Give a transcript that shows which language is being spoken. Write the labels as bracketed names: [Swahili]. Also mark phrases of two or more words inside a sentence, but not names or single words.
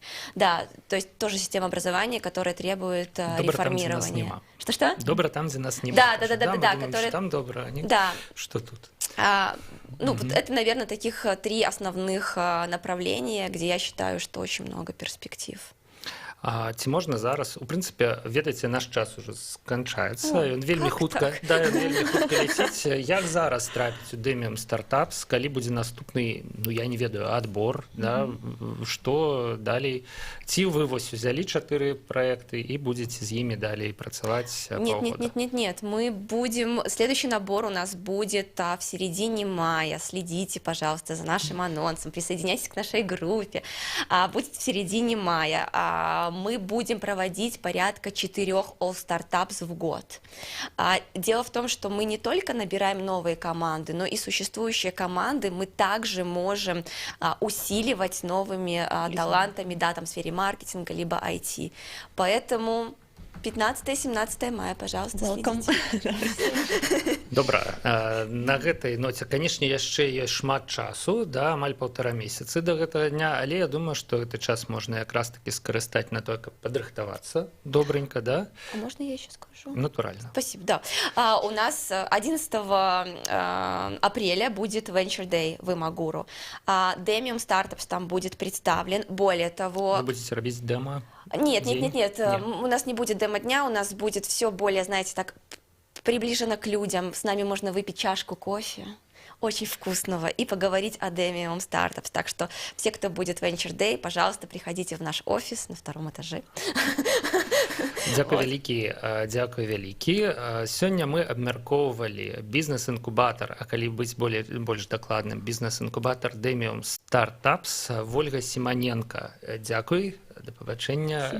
[Russian] Да, то есть тоже система образования, которая требует реформирования. Что-что? Добро там, где нас нема. Да, которая... Там добро, они... Да. Что тут? Ну, вот это, наверное, таких 3 основных направления, где я считаю, что очень много перспектив. [Belarusian] Ці можна зараз, у прынцыпе, ведаеце, наш час уже сканчаецца, ён вельмі хутка ляціць. Як зараз трапіць у Demium Startups, калі будзе наступны, ну, я не ведаю, адбор, да, што далей? Ці вы вось узялі 4 праекты і будзеце з імі далей працаваць паўгода? [Russian] Нет, мы будем, следующий набор у нас будет в середине мая, следите, пожалуйста, за нашим анонсом, присоединяйтесь к нашей группе, будет в середине мая. Мы будем проводить порядка 4 All Startups в год. Дело в том, что мы не только набираем новые команды, но и существующие команды мы также можем усиливать новыми талантами, да, там в сфере маркетинга, либо IT. Поэтому 15-17 мая, пожалуйста, следите. [Belarusian] Добра, на гэтай ноце, канешне, яшчэ ёсць шмат часу, да, амаль 1,5 месяцы да гэтага дня, але я думаю, што гэты час можна якраз таки скарыстаць на то, каб падрыхтавацца добренько, да? [Russian] А можно я еще скажу? Натурально. Спасибо, да. У нас 11 апреля будет Venture Day в Имагуру. Demium Startups там будет представлен. Более того... Вы будете робить демо? Нет. У нас не будет демо-дня, у нас будет все более, знаете, так приближено к людям. С нами можно выпить чашку кофе. очень вкусного и поговорить о Demium Startups. Так что все, кто будет в Venture Day, пожалуйста, приходите в наш офис на 2-м этаже. [Belarusian] Дзякуй вялікі, дзякуй вялікі. Сёння мы абмяркоўвалі бізнес-інкубатар, а калі быць больш дакладным, бізнес-інкубатар Demium Startups. Вольга Сіманенка, дзякуй, да пабачэння.